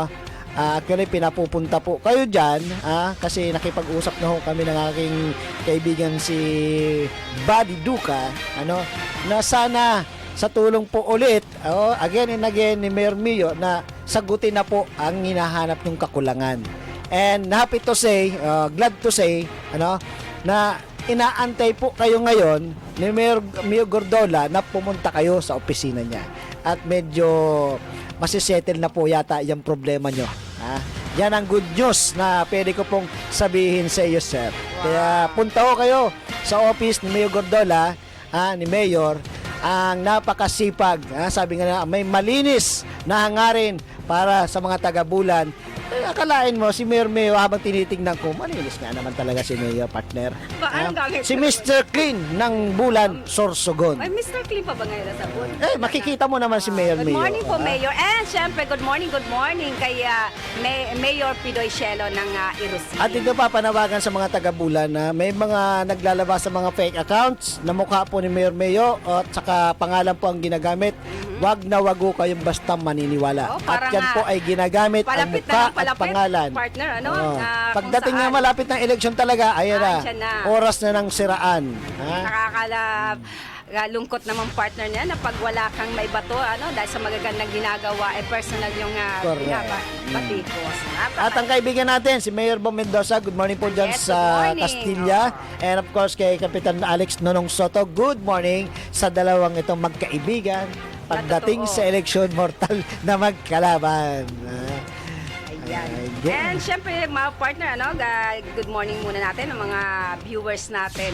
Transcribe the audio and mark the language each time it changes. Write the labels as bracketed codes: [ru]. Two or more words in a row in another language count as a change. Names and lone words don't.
[tl] Actually, pinapupunta po kayo dyan kasi nakipag-usap na ho kami ng aking kaibigan si Buddy Duca, na sana sa tulong po ulit, [en] again and again [tl] ni Mayor Mio na sagutin na po ang hinahanap ng kakulangan. [en] And happy to say, glad to say, [tl] na inaantay po kayo ngayon ni Mayor Mio Gordola na pumunta kayo sa opisina niya. At medyo masisettle na po yata yung problema nyo. Yan ang [en] good news [tl] na pwede ko pong sabihin sa iyo, sir. Kaya punta ko kayo sa office ni Mayor Gordola, ni Mayor, ang napakasipag. Sabi nga na, may malinis na hangarin para sa mga taga-Bulan. Akalain mo, si Mayor Mayo, habang tinitingnan ko, malinis nga naman talaga si Mayor, partner. Anong gamit? Si Mr. Clean ng Bulan, Sorsogon. Ay, Mr. Clean pa ba ngayon sa buwan? Makikita mo naman si Mayor Good Mayo. morning po, Mayor. And syempre, [en] good morning [tl] kay Mayor Pidoy Cielo ng Irusin. At ito pa, panawagan sa mga taga-Bulan na may mga naglalabas sa mga fake accounts na mukha po ni Mayor Mayo at saka pangalan po ang ginagamit. Wag na wag ho kayong basta maniniwala. Oo, At parang yan po ay ginagamit ang palapit mukha na ng palapit, at pangalan. partner, Pagdating kung na saan. malapit ng eleksyon talaga, ayan Andyan na. oras na ng siraan. Lungkot naman partner niya na pag wala kang maibato, dahil sa magagandang ginagawa, personal yung Correct. batikos. At ang kaibigan natin, si Mayor Bong Mendoza, [en] good morning [tl] po dyan Yes, sa [en] good morning. Castilla. And of course, [tl] kay Kapitan Alex Nonong Soto, [en] good morning [tl] sa dalawang itong magkaibigan. Pagdating totoo. sa eleksyon, mortal na magkalaban. Ayan. Ayan. And syempre, mga partner, [en] good morning [tl] muna natin ang mga viewers natin.